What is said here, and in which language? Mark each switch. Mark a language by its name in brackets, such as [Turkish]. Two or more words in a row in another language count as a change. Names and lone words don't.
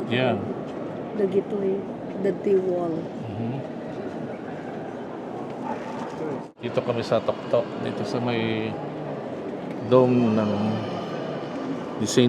[English] Yeah. [Iloko] dagitoy dati wall. [Filipino] Dito kami sa Toktok, dito sa may dome ng ni St.